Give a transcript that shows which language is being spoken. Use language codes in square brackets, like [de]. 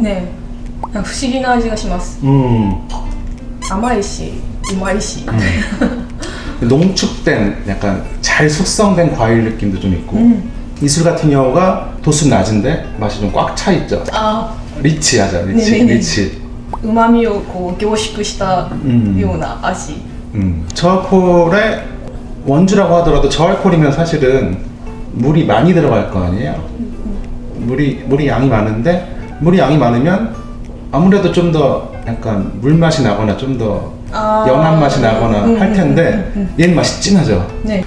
[ko] 네. [ja] 不思議な味がします.甘いし, うまいし. [ko] 농축된 약간 잘 숙성된 과일 느낌도 좀 있고. 이술 같은 경우가 도수 낮은데 맛이 좀 꽉 차 있죠. 리치 하죠. 리치. [ja] 우마미をこう凝縮したような味. [ko] 저알코올의 원주라고 하더라도 저알코올이면 사실은 물이 많이 들어갈 거 아니에요. 물이 양이 많은데 물이 양이 많으면 아무래도 좀 더 약간 물 맛이 나거나 좀 더 연한 맛이 나거나 할 텐데 얘는 맛이 진하죠. 네.